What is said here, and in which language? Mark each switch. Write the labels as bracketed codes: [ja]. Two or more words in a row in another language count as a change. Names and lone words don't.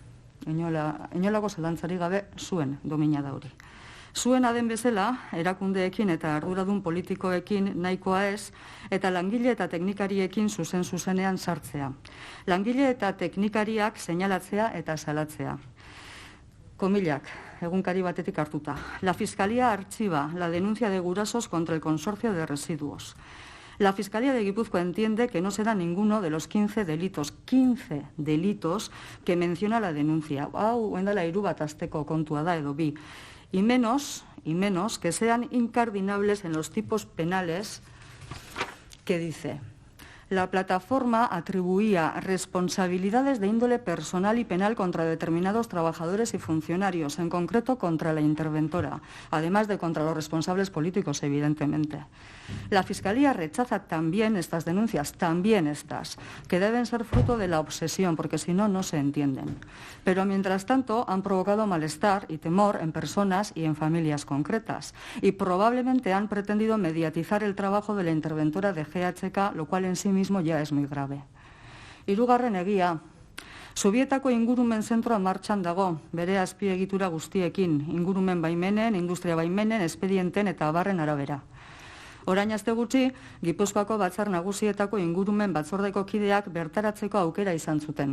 [eu] Inolako zalantzari gabe zuen domina da hori. Zuena den bezala, erakundeekin eta arduradun politikoekin nahikoa ez, eta langile eta teknikariekin zuzenean sartzea. Langile eta teknikariak seinalatzea eta salatzea. Komillak, egunkari batetik hartuta. [es] La Fiscalía archiva la denuncia de Gurasos contra el consorcio de residuos. La Fiscalía de Guipúzcoa entiende que no se da ninguno de los 15 delitos que menciona la denuncia. [eu] Hau, endala hiru bat asteko kontua da edo bi. [es] Y menos que sean incardinables en los tipos penales que dice: la plataforma atribuía responsabilidades de índole personal y penal contra determinados trabajadores y funcionarios, en concreto contra la interventora, además de contra los responsables políticos, evidentemente. La Fiscalía rechaza también estas denuncias, también estas, que deben ser fruto de la obsesión, porque si no, no se entienden. Pero, mientras tanto, han provocado malestar y temor en personas y en familias concretas, y probablemente han pretendido mediatizar el trabajo de la interventora de GHK, lo cual en sí mismo ya es muy grave. [eu] Hirugarren egia, Zubietako ingurumen zentroa martxan dago, bere azpiegitura guztiekin, ingurumen baimenen, industria baimenen, espedienten eta abarren arabera. Orain aste gutxi, Gipuzkoako Batzar Nagusietako ingurumen batzordeko kideak bertaratzeko aukera izan zuten.